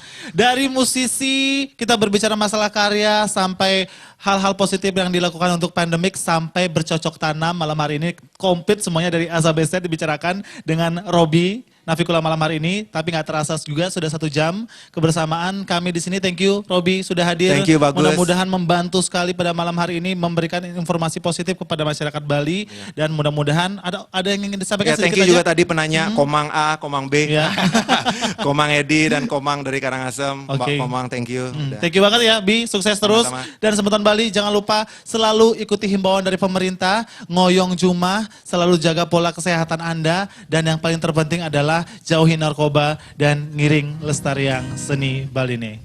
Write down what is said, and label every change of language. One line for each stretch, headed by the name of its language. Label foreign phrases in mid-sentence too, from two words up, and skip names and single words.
Indonesian: Dari musisi kita berbicara masalah karya sampai hal-hal positif yang dilakukan untuk pandemik sampai bercocok tanam. Malam hari ini komplit semuanya dari A sampai Z dibicarakan dengan Robby Navikula malam hari ini. Tapi nggak terasa juga sudah 1 jam kebersamaan kami di sini.
English: Thank you
Indonesian: Robby sudah hadir.
English: Thank you,
Indonesian: bagus. Mudah-mudahan membantu sekali pada malam hari ini memberikan informasi positif kepada masyarakat Bali. Dan mudah-mudahan ada yang ingin disampaikan Ya, thank sedikit you juga aja. tadi penanya Komang A, Komang B, Ya. Komang Edi dan Komang dari Karangasem. Mbak Oke. Komang,
English: thank you. Udah. Thank you
Indonesian: banget ya Bi, sukses terus. Sama-sama. Dan Semeton Bali jangan lupa selalu ikuti himbauan dari pemerintah,
Balinese: ngoyong jumah,
Indonesian: selalu jaga pola kesehatan Anda. Dan yang paling terpenting adalah jauhi narkoba dan
Balinese: ngiring lestariang seni Baline.